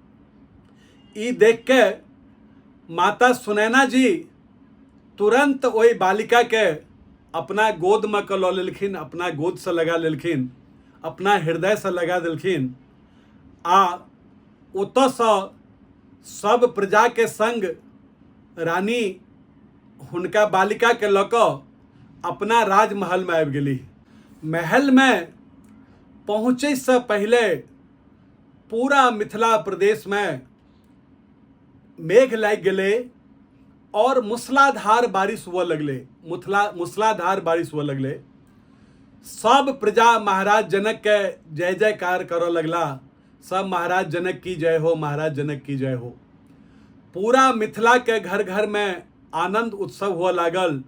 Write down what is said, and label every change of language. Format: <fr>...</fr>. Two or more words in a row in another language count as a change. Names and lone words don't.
<mai>ई देख के माता सुनैना जी तुरंत ओहि बालिका के अपना गोद में कऽ लऽ लेलखिन, अपना गोद से लगा लेलखिन, अपना हृदय से लगा देलखिन आ ओतऽ से सब प्रजा के संग रानी हुनका बालिका के लऽ कऽ अपना राजमहल में आबि गेली। महल में पहुँचे से पहले पूरा मिथिला प्रदेश में मेघ लागि गेलै और मूसलाधार बारिश हुआ लगले, मूसलाधार बारिश हुआ लगले। सब प्रजा महाराज जनक के जय जयकार करो लगला, सब महाराज जनक की जय हो, महाराज जनक की जय हो। पूरा मिथिला के घर घर में आनंद उत्सव हुआ लागल।</mai>